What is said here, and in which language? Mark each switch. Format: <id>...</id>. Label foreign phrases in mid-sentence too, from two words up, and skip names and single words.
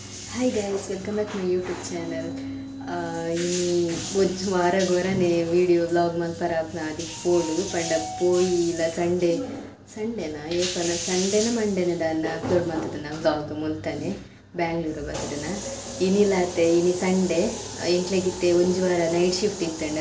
<en>Hi guys, welcome back to my YouTube channel.</en> <tcy>ini ವಾರ ಗೊರನೆ ವಿಡಿಯೋ ವ್ಲಾಗ್ ಮಲ್ಪರ ಆದಿ ಪೋಡು ಪಂಡ ಪೋಯಿ ಇಲ್ಲ ಸಂಡೇನಾ ಏಪನ ಸಂಡೇನ ಮಂಡೇನ ದಾನ್ನ ಅಪ್ಲೋಡ್ ಮಾಡ್ತದನ ವ್ಲಾಗ್ ಮುಲ್ತಾನೆ ಬ್ಯಾಂಗ್ಳೂರು ಬರ್ತದನ ಇನಿಲಾತೆ ಇನಿ ಸಂಡೇ ಎಂಟ್ಲೆಗಿತ್ತೆ ಒಂಜು ವಾರ</tcy> <en>night shift</en> <tcy>ಇತ್ತಂಡ</tcy>